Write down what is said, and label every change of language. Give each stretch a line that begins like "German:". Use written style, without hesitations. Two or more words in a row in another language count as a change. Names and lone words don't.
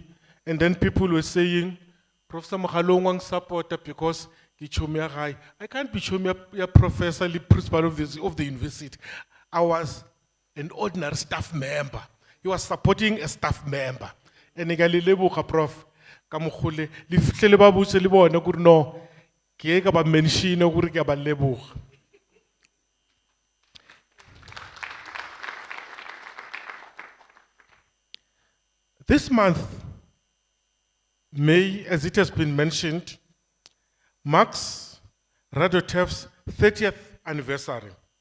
English: And then people were saying, Professor Mkhalong wants support because I can't be a professor, principal of the university. I was an ordinary staff member. He was supporting a staff member. And I got Prof.
Northern Sotho: Kamukhule, li fihlele ba botse le bona gore no ke ka ba mention gore ke ba leboga.
English: This month, May, as it has been mentioned, marks Radotev's 30th anniversary.